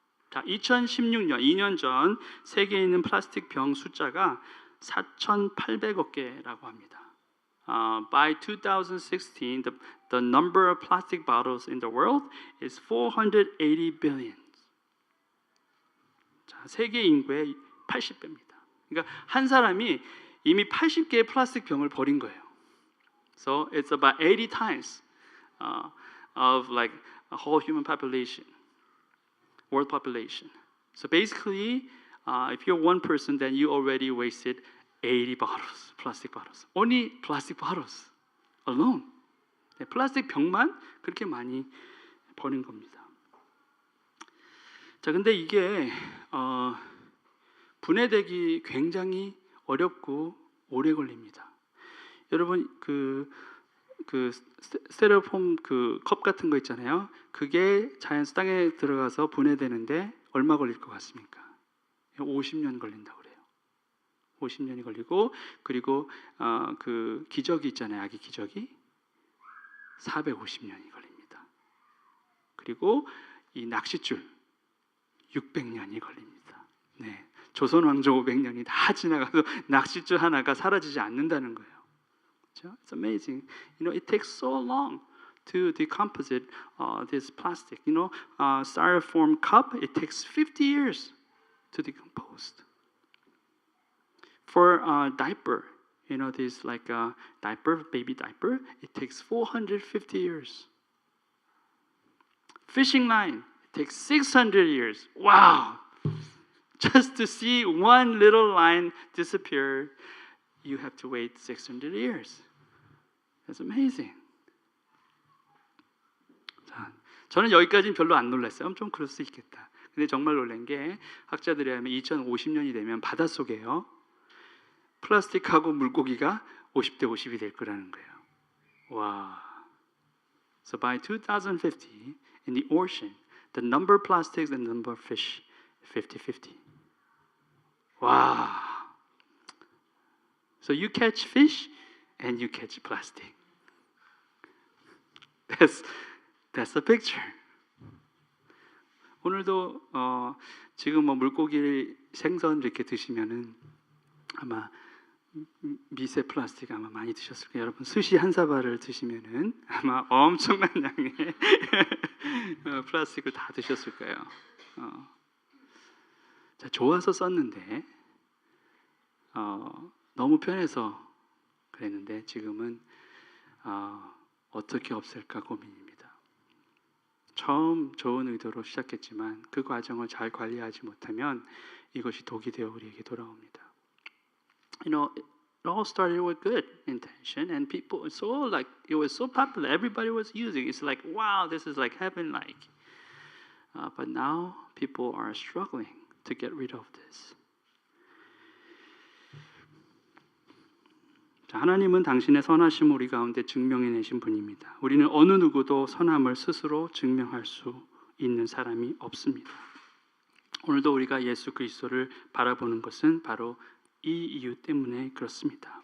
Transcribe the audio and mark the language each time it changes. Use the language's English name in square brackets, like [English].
[Korean] 자, 2016년, 2년 전 세계에 있는 플라스틱 병 숫자가 4,800억 개라고 합니다. [English] By 2016, the number of plastic bottles in the world is 480 billion. [Korean] 자, 세계 인구의 80배입니다. 그러니까 한 사람이 이미 80개의 플라스틱 병을 버린 거예요. [English] So it's about 80 times of like a whole human population, world population. So basically, if you're one person, then you already wasted 80 bottles, plastic bottles. Only plastic bottles alone. [Korean] 네, 플라스틱 병만 그렇게 많이 버린 겁니다. 자, 근데 이게 분해되기 굉장히 어렵고 오래 걸립니다. 여러분 그 스테레오폼 그 컵 같은 거 있잖아요. 그게 자연스 땅에 들어가서 분해되는데 얼마 걸릴 것 같습니까? 50년 걸린다고 그래요. 50년이 걸리고 그리고 그 기저귀 있잖아요. 아기 기저귀 450년이 걸립니다. 그리고 이 낚싯줄 600년이 걸립니다. 네. 조선 왕조 500년이 다 지나가도 낚싯줄 하나가 사라지지 않는다는 거예요. 그렇죠? [English] It's amazing. You know, it takes so long to decompose this plastic. You know, styrofoam cup, it takes 50 years to decompose. For diaper, you know, this like diaper, baby diaper, it takes 450 years. Fishing line, it takes 600 years. Wow! Just to see one little line disappear, you have to wait 600 years. That's amazing. [Korean] 자, 저는 여기까지는 별로 안 놀랐어요. 좀 그럴 수 있겠다. 근데 정말 놀란 게 학자들이 하면 2050년이 되면 바닷속에요. 플라스틱하고 물고기가 50대 50이 될 거라는 거예요. 와. [English] So by 2050, in the ocean, the number of plastics and the number of fish 50-50. Wow. So you catch fish and you catch plastic. That's the picture. [Korean] 오늘도 지금 뭐 물고기 생선 이렇게 드시면은 아마 미세 플라스틱 아마 많이 드셨을 거예요. 여러분 스시 한 사발을 드시면은 아마 엄청난 양의 플라스틱을 다 드셨을 거예요. 자, 좋아서 썼는데 너무 편해서 그랬는데 지금은 어떻게 없앨까 고민입니다. 처음 좋은 의도로 시작했지만 그 과정을 잘 관리하지 못하면 이것이 독이 되어 우리에게 돌아옵니다. [English] You know, it all started with good intention, and people so like it was so popular. Everybody was using. It's like wow, this is like heaven-like. But now people are struggling to get rid of this. [Korean] 자, 하나님은 당신의 선하심을 우리 가운데 증명해내신 분입니다. 우리는 어느 누구도 선함을 스스로 증명할 수 있는 사람이 없습니다. 오늘도 우리가 예수 그리스도를 바라보는 것은 바로 이 이유 때문에 그렇습니다.